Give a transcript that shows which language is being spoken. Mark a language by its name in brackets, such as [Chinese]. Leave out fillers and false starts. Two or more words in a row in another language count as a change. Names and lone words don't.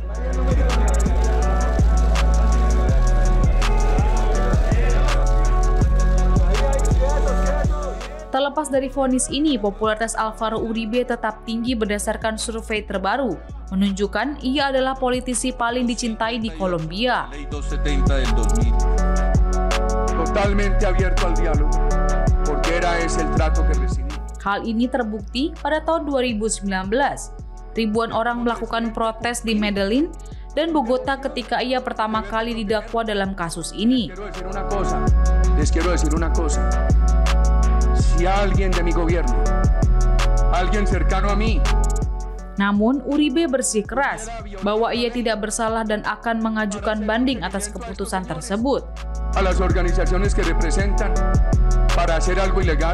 [Indonesian] Terlepas dari vonis ini, popularitas Alvaro Uribe tetap tinggi berdasarkan survei terbaru, menunjukkan ia adalah politisi paling dicintai di Kolombia. [Spanish] Totalmente abierto al diálogo, porque era ese el trato que recibí. [Indonesian] Hal ini terbukti pada tahun 2019. Ribuan orang melakukan protes di Medellin dan Bogota ketika ia pertama kali didakwa dalam kasus ini. [Spanish] Les quiero decir una cosa. Si alguien de mi gobierno, alguien cercano a mí. [Indonesian] Namun, Uribe bersikeras bahwa ia tidak bersalah dan akan mengajukan banding atas keputusan tersebut. [Spanish] A las organizaciones que representan para hacer algo ilegal.